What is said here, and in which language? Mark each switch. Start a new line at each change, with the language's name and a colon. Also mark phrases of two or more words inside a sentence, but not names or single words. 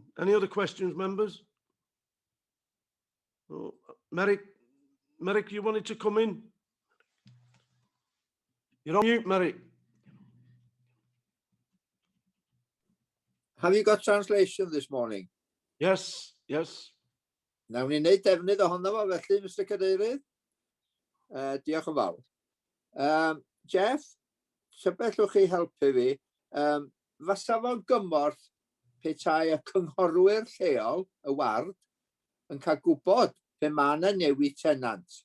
English: Any other questions, members? Oh, Merrick, you wanted to come in? You're on mute, Merrick. Have you got translation this morning? Yes.
Welsh: Nawn ni wneud defnydd ohono fo felly, Mr Cadeirydd. Diolch yn fawr. Jeff, sybellwch chi helpu fi. Fasa fo'n gymorth petai y cynghorwyr lleol, y ward, yn cael gwybod pe mae yna newid tenant.